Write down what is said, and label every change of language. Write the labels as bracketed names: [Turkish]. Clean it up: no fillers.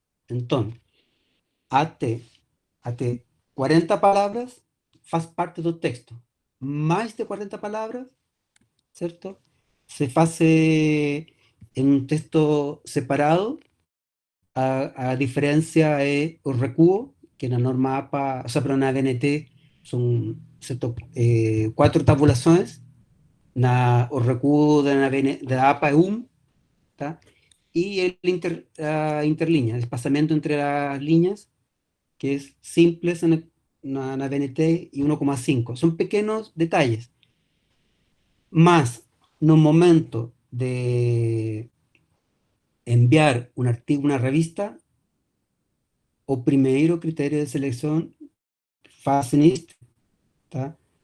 [Portuguese] Então, até 40 palavras faz parte do texto. Mais de 40 palavras, certo? Se faz em um texto separado. [Spanish] A diferencia es el recuo, que en la norma APA, o sea, pero en la DNT son, ¿cierto? 4 tabulaciones. O recuo de la APA es 1, ¿tá? Y el interlínea, el espaciamiento entre las líneas, que es simples en la DNT y 1,5. Son pequeños detalles. Más, en un momento de enviar un artículo a una revista, [Portuguese] o primeiro critério de seleção fazem isto, [Spanish] tá?